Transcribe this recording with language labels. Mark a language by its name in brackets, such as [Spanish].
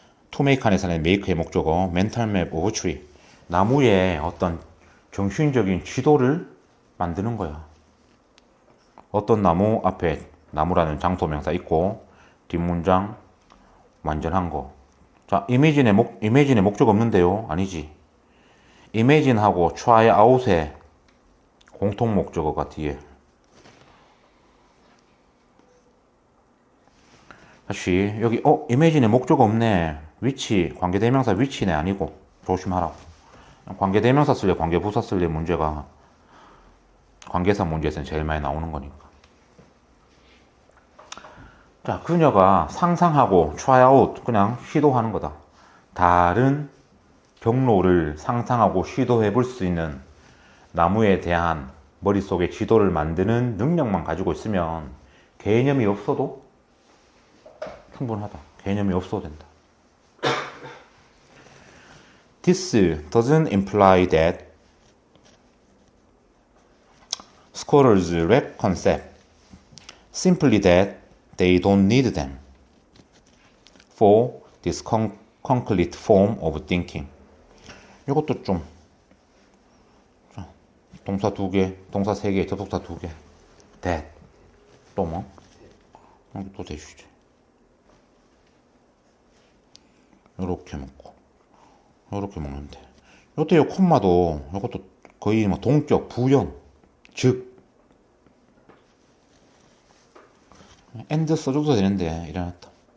[Korean] to make 안에서는 make의 목적어 mental map of tree. 나무의 어떤 정신적인 지도를 만드는 거야. 어떤 나무? 앞에 나무라는 장소명사 있고 뒷문장 완전한 거. 자, imagine의 목적 없는데요? 아니지. imagine하고 try out의 공통 목적어가 뒤에. 다시 여기 imagine의 목적어 없네. which 관계대명사 which네 아니고 조심하라고. 관계대명사 쓸래 관계부사 쓸래 문제가 관계사 문제에서는 제일 많이 나오는 거니까. 자, 그녀가 상상하고 try out 그냥 시도하는 거다. 다른 경로를 상상하고 시도해 볼 수 있는 나무에 대한 머릿속에 지도를 만드는 능력만 가지고 있으면 개념이 없어도 충분하다. 개념이 없어도 된다. [English] This doesn't imply that scholars lack concept, simply that they don't need them for this concrete form of thinking. [Korean] 이것도 좀 동사 2개, 동사 3개, 접속사 2개. that. 또 뭐? 또 대주지. 요렇게 먹고 요렇게 먹는데 요때 요 콤마도 요것도 거의 뭐 동격, 부연, 즉 and 써줘도 되는데 이래놨다.